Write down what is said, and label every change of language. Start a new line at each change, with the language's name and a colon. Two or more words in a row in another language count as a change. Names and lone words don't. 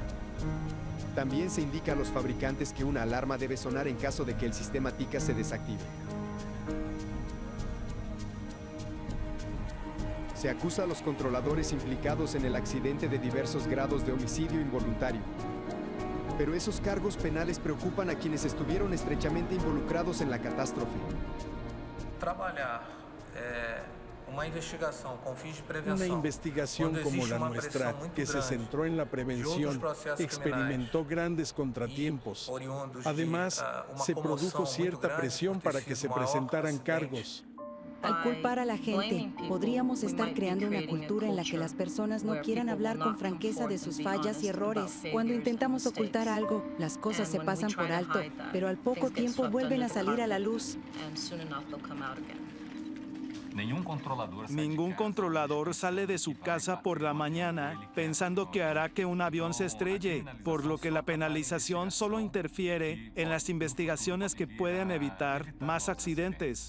Spanish: También se indica a los fabricantes que una alarma debe sonar en caso de que el sistema TICAS se desactive. Se acusa a los controladores implicados en el accidente de diversos grados de homicidio involuntario. Pero esos cargos penales preocupan a quienes estuvieron estrechamente involucrados en la catástrofe.
Portuguese: Trabalhar uma investigação com fins de prevenção,
Spanish: Una investigación
Portuguese: quando
Spanish: como
Portuguese: existe
Spanish: la
Portuguese: uma
Spanish: nuestra,
Portuguese: pressão muito
Spanish: que se
Portuguese: grande
Spanish: centró en la
Portuguese: de
Spanish: prevención,
Portuguese: outros processos
Spanish: experimentó grandes contratiempos.
Portuguese: oriundos de,
Spanish: Además,
Portuguese: uma
Spanish: se
Portuguese: comoção
Spanish: produjo
Portuguese: muito
Spanish: cierta
Portuguese: grande
Spanish: presión
Portuguese: por ter
Spanish: para que
Portuguese: sido
Spanish: se
Portuguese: o maior
Spanish: presentaran
Portuguese: acidente.
Spanish: cargos. Al culpar a la gente, podríamos estar creando una cultura en la que las personas no quieran hablar con franqueza de sus fallas y errores. Cuando intentamos ocultar algo, las cosas se pasan por alto, pero al poco tiempo vuelven a salir a la luz. Ningún controlador sale de su casa por la mañana pensando que hará que un avión se estrelle, por lo que la penalización solo interfiere en las investigaciones que pueden evitar más accidentes.